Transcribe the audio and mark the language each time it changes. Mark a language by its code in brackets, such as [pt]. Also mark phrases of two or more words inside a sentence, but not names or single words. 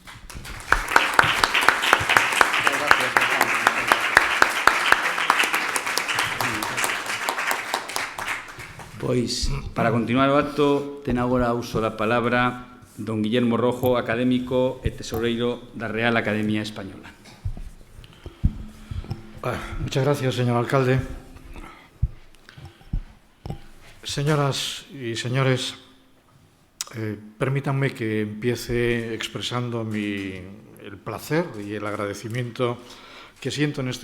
[gl] Pois, para continuar o acto, ten agora uso da palabra don Guillermo Rojo, académico e tesoureiro da Real Academia Española. [es] Muchas gracias, señor alcalde. Señoras y señores, permítanme que empiece expresando el placer y el agradecimiento que siento en este